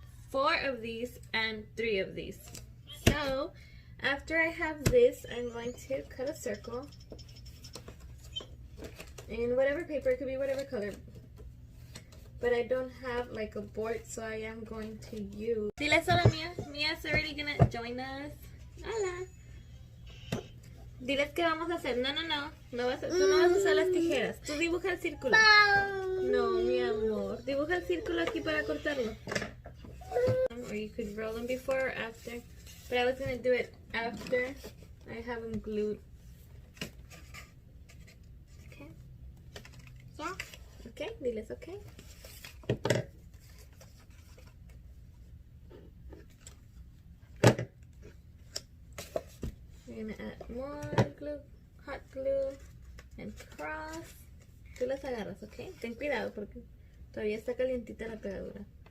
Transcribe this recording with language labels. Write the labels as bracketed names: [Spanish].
[English] 4 of these and 3 of these. So after I have this, I'm going to cut a circle in whatever paper. It could be whatever color, but I don't have like a board, so I am going to use. [Spanish] Dile hola, Mia. [English] Mia's already gonna join us. [Spanish] Hola. Diles qué vamos a hacer. No. Tú no vas a usar las tijeras. Tú dibuja el círculo. No, mi amor. Dibuja el círculo aquí para cortarlo. [English] Or you could roll them before or after. But I was gonna do it after I have them glued. Okay. Yeah. Okay. [Spanish] Diles [English] okay. We're gonna add more glue, hot glue, and cross. [Spanish] Tú las agarras, ¿ok? Ten cuidado porque todavía está calientita la pegadura.